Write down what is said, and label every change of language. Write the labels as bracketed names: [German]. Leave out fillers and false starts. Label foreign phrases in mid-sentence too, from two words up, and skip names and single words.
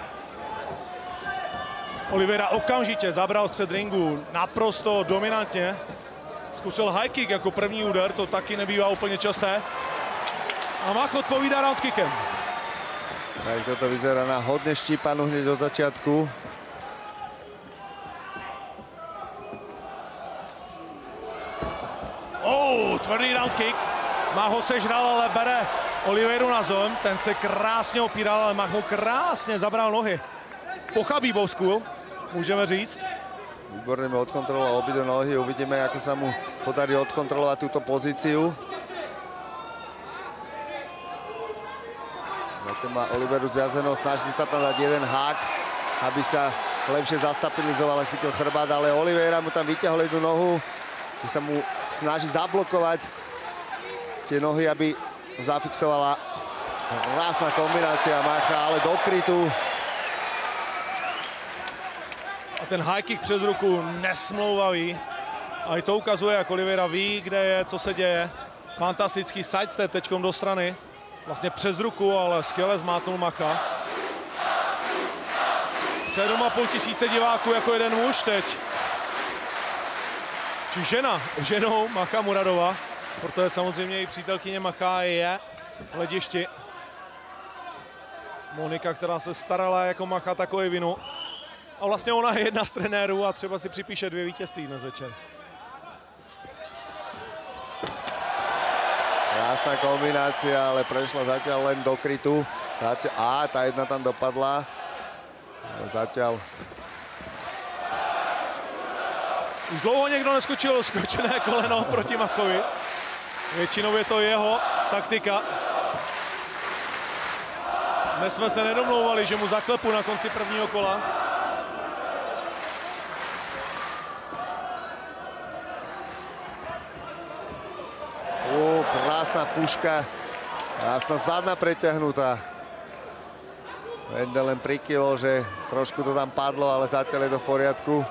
[Czech] Oliveira okamžitě zabral střed ringu, naprosto dominantně. Zkusil [English] high kick [Czech] jako první úder, to taky nebývá úplně časté. A Mach odpovídá roundkickem. [Slovak] Tak toto vyzerá na hodne štípanu hneď do začiatku. [Czech] Tvrdý roundkick. Mach ho sežral, ale bere Oliveiru na zem. Ten se krásně opíral, ale Mach mu krásně zabral nohy. Po chabíbovsku, můžeme říct. [Slovak] Výborne mu odkontroloval obidve nohy. Uvidíme, ako sa mu podarí odkontrolovať túto pozíciu. Zatiaľ má Oliveiru zviazenú, snaží sa tam dať jeden hák, aby sa lepšie zastabilizoval a chytil chrbát, ale Oliveira mu tam vyťahol jednu nohu, že sa mu snaží zablokovať tie nohy, aby zafixovala. Krásna kombinácia Macha, ale do krytu. [Czech] A ten [English] high kick [Czech] přes ruku nesmlouvavý. A i to ukazuje, jak Oliveira ví, kde je, co se děje. Fantastický sidestep teďkom do strany. Vlastně přes ruku, ale skvěle zmátnul Macha. 7,5 tisíce diváků jako jeden muž teď. Či ženou Macha Muradova. Protože samozřejmě i přítelkyně Macha je v hledišti. Monika, která se starala jako Macha, takové vinu. A vlastně ona je jedna z trenérů a třeba si připíše 2 vítězství dnes večer. [Slovak] Krásna kombinácia, ale prešla zatiaľ len do krytu. A tá jedna tam dopadla. Zatiaľ. [Czech] Už dlouho někdo neskočil skočené koleno proti Machovi. Většinou je to jeho taktika. Dnes jsme se nedomlouvali, že mu zaklepu na konci prvního kola. [Slovak] Krásna puška, krásna zadná preťahnutá. Wendel len prikyvol, že trošku to tam padlo, ale zatiaľ je to v poriadku.